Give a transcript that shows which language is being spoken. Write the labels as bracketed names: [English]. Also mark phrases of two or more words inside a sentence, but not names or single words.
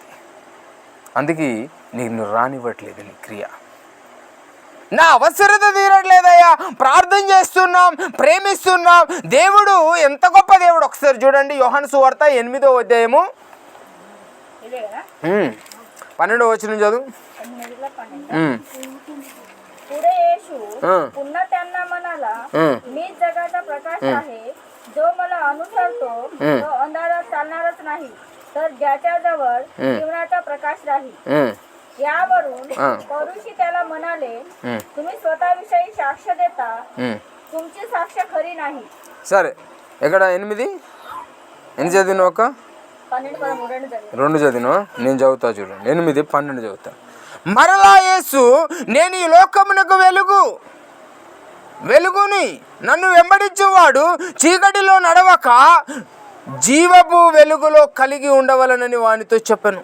[Telugu] అందుకే నీకు రానివ్వట్లేదు నీ క్రియ. నా అవసరత తీరట్లేదయ్యా, ప్రార్థన చేస్తున్నాం, ప్రేమిస్తున్నాం. దేవుడు ఎంత గొప్ప దేవుడు. ఒకసారి చూడండి, యోహాను సువార్త 8వ అధ్యాయము 12వ వచనం చదువు. [Marathi] पुढे येशू पुन्हा त्यांना म्हणाला, मी जगाचा प्रकाश आहे. जो मला अनुसरतो तो अंधारात चालणारच नाही, तर ज्याच्याजवळ जीवनाचा प्रकाश राहील. यावरून परुषी त्याला म्हणाले, तुम्ही स्वतःविषयी साक्ष देता, तुमची साक्ष खरी नाही. [Telugu] సరే, ఎక్కడ 8 ఎన్ని చదివినావు? ఒక 2 చదివినావా? నేను చదువుతా చూడండి, 8, 12 చదువుతా. మరలా యేసు, నేను ఈ లోకమునకు వెలుగుని, నన్ను వెంబడించేవాడు చీకటిలో నడవక జీవపు వెలుగులో కలిగి ఉండవలనని వానితో చెప్పాను.